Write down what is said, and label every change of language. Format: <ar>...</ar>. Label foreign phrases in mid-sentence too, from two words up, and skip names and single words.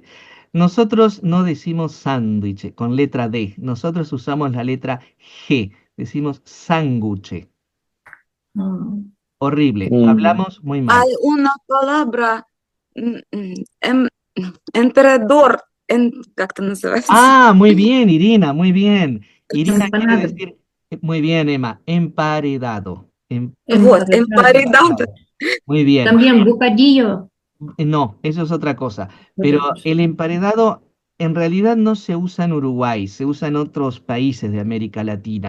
<es>Nosotros no decimos sándwich con letra D, nosotros usamos la letra G, decimos sándwich. Mm. Horrible, Mm. hablamos muy mal. Hay una palabra, em- emperador,</es> <ru>¿как это называется?</ru> <es>Ah, muy bien, Irina, muy bien. Irina quiere Empanada. decir, muy bien, Emma, emparedado. Вот, Empanada. emparedado. Muy bien. También bocadillo. No, eso es otra cosa. Pero Otra cosa. el emparedado en realidad no se usa en Uruguay, se usa en otros países de América Latina.</es>